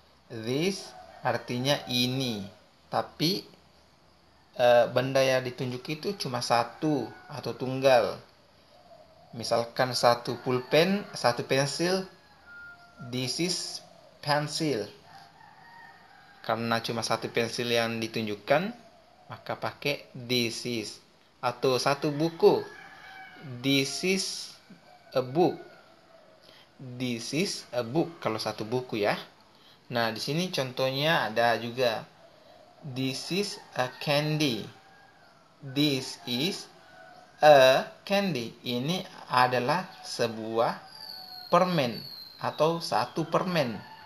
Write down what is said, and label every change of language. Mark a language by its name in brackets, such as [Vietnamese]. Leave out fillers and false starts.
[Indonesian] This artinya ini, tapi benda yang ditunjuk itu cuma satu atau tunggal. Misalkan satu pulpen, satu pensil. [English] This is pencil. [Indonesian] Karena cuma satu pensil yang ditunjukkan, maka pakai this is. Atau satu buku, [English] this is a book. This is a book [Indonesian] kalau satu buku, ya. Nah, di sini contohnya ada juga. [English] This is a candy. This is a candy. [Indonesian] Ini adalah sebuah permen atau satu permen.